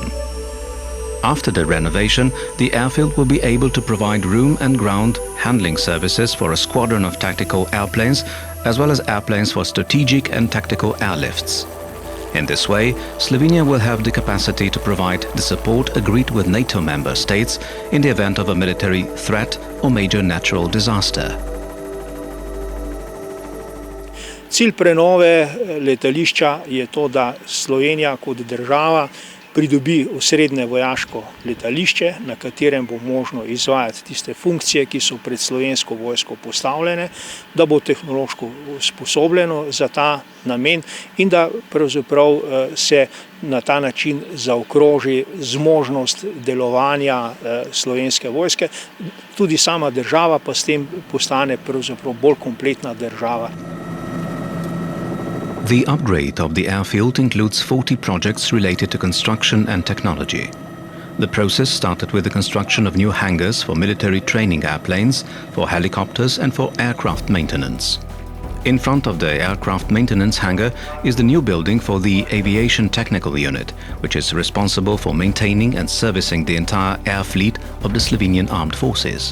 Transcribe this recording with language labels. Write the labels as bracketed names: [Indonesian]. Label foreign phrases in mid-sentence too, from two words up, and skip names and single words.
[English] After the renovation, the airfield will be able to provide room and ground handling services for a squadron of tactical airplanes, as well as airplanes for strategic and tactical airlifts. In this way, Slovenia will have the capacity to provide the support agreed with NATO member states in the event of a military threat or major natural disaster. [Slovenian] Cilj prenove letališča je to, da Slovenija kot država pridobi osrednje vojaško letališče, na katerem bo možno izvajati tiste funkcije, ki so pred slovensko vojsko postavljene, da bo tehnološko usposobljeno za ta namen in da pravzaprav se na ta način zaokroži zmožnost delovanja slovenske vojske. Tudi sama država pa s tem postane pravzaprav bolj kompletna država. [English] The upgrade of the airfield includes 40 projects related to construction and technology. The process started with the construction of new hangars for military training airplanes, for helicopters and for aircraft maintenance. In front of the aircraft maintenance hangar is the new building for the Aviation Technical Unit, which is responsible for maintaining and servicing the entire air fleet of the Slovenian Armed Forces.